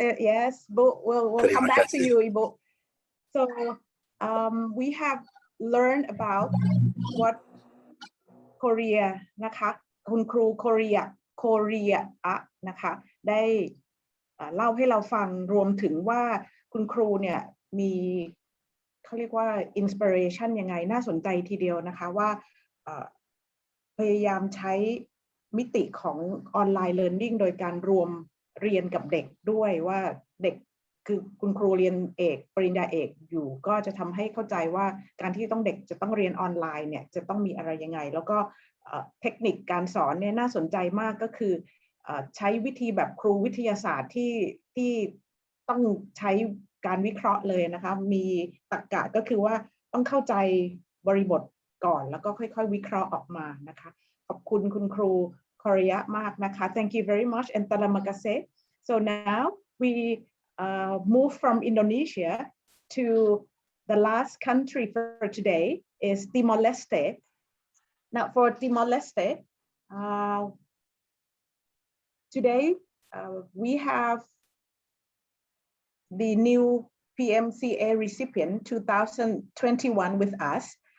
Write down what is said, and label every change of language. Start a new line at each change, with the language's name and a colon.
English: Yes, we'll come back to you, Ibu. So we have learned about what Korea
Thai: นะคะคุณครู Korea นะคะได้เล่าให้เราฟังรวมถึงว่าคุณครูเนี่ยมีเขาเรียกว่า inspiration ยังไงน่าสนใจทีเดียวนะคะว่า พยายามใช้มิติของออนไลน์ learning โดยการรวมเรียนกับเด็กด้วยว่าเด็กคือคุณครูเรียนเอกปริญญาเอกอยู่ก็จะทำให้เข้าใจว่าการที่เด็กจะต้องเรียนออนไลน์เนี่ยจะต้องมีอะไรยังไงแล้วก็เทคนิคการสอนเนี่ยน่าสนใจมากก็คือ ใช้วิธีแบบครูวิทยาศาสตร์ที่ต้องใช้การวิเคราะห์เลยนะคะมีตรรกะก็คือว่าต้องเข้าใจบริบทก่อนแล้วก็ค่อยๆวิเคราะห์ออกมานะคะขอบคุณคุณครูKorea มากนะคะ
English: Thank you very much
Thai: and
Malay: terima kasih.
English: So now we move from Indonesia to the last country for today is Timor-Leste. Now for Timor-Leste, today we have the new Pmca recipient 2021 with us.